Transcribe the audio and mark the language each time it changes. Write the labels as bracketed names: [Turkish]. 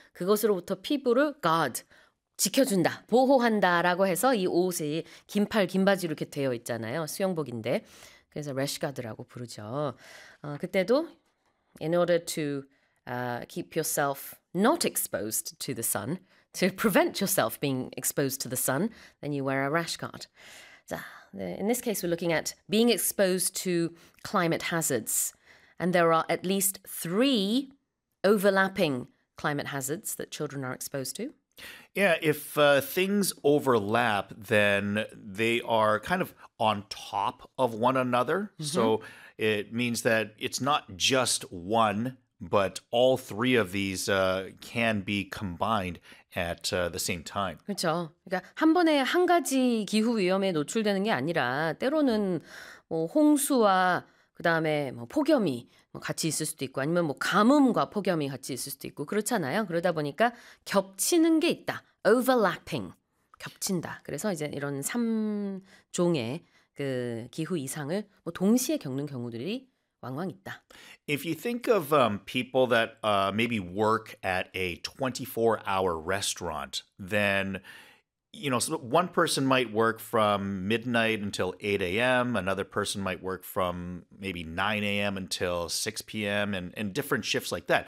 [Korean] 그것으로부터 피부를 guard, 지켜준다, 보호한다라고 해서 이 옷이 긴팔, 긴바지로 이렇게 되어 있잖아요. 수영복인데. 그래서 rash guard라고 부르죠. 그때도 [English] in order to keep yourself not exposed to the sun, to prevent yourself being exposed to the sun, then you wear a rash guard. In this case, we're looking at being exposed to climate hazards. And there are at least three overlapping climate hazards that children are exposed to. Yeah, if things overlap, then they are kind of on top of one another. Mm-hmm. So it means that it's not just one, but all three of these can be combined at the same time. [Korean] 그렇죠. 그러니까 한 번에 한 가지 기후 위험에 노출되는 게 아니라 때로는 뭐 홍수와 그다음에 뭐 폭염이 뭐 같이 있을 수도 있고 아니면 뭐 가뭄과 폭염이 같이 있을 수도 있고 그렇잖아요. 그러다 보니까 겹치는 게 있다. Overlapping. 겹친다. 그래서 이제 이런 3종의 그 기후 이상을 뭐 동시에 겪는 경우들이 왕왕 있다. [English] If you think of people that maybe work at a 24-hour restaurant, then you know, so one person might work from midnight until 8 a.m., another person might work from maybe 9 a.m. until 6 p.m., and different shifts like that.